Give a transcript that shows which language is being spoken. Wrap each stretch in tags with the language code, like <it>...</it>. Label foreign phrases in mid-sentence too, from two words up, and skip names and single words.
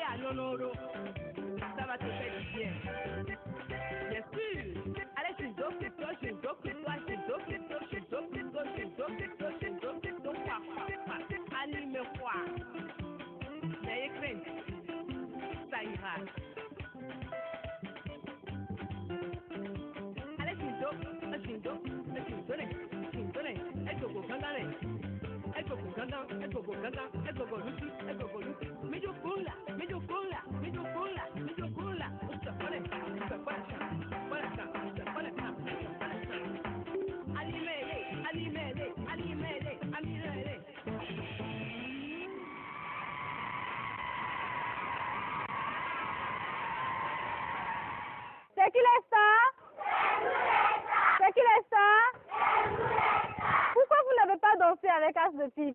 <fr>sonoro. Ça va te faire du bien. Bien sûr. Allez, Shinzo, Kito, Shinzo, Kito, Shinzo, Kito, Shinzo, Kito, Shinzo, Kito, Shinzo, Kito, anime quoi? N'ayez crainte. Ça ira. Allez, Shinzo, Shinzo, Shinzo, Shinzo, Eko Gandane. Eko Gandane, Eko Gandane, Eko Lucy, Eko Lucy.</fr> <es>Medio cola, medio cola, medio cola, medio cola. Usa para acá, usa para acá, para acá, usa para acá, para acá. Alimele, alimele, alimele, alimele.</es> <fr>C'est qui les stars? C'est qui les stars? Pourquoi vous n'avez pas dansé avec As de Pique?</fr>